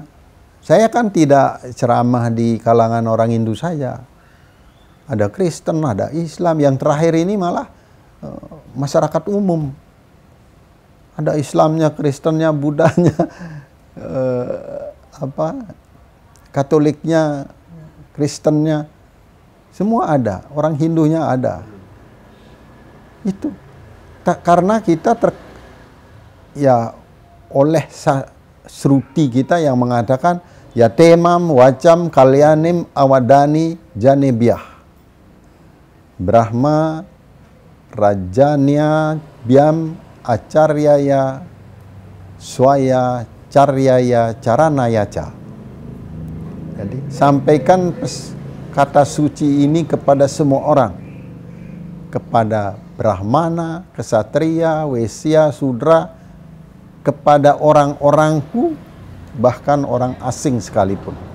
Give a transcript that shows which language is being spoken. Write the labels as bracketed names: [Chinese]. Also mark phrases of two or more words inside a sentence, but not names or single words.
[Indonesian] Saya kan tidak ceramah di kalangan orang Hindu saja, ada Kristen, ada Islam, yang terakhir ini malah masyarakat umum, ada Islamnya, Kristennya, Budanya, Katoliknya, Kristennya, semua ada, orang Hindunya ada. Itu. Karena kita oleh Sruti kita yang mengatakan [Sanskrit] ya temam wacam kalyanim awadani janebyah. Brahma rajanya biam acaryaya swaya caryaya caranayaca. [Indonesian] Jadi sampaikan kata suci ini kepada semua orang, kepada Brahmana, Ksatria, Wesya, Sudra, kepada orang-orangku, bahkan orang asing sekalipun.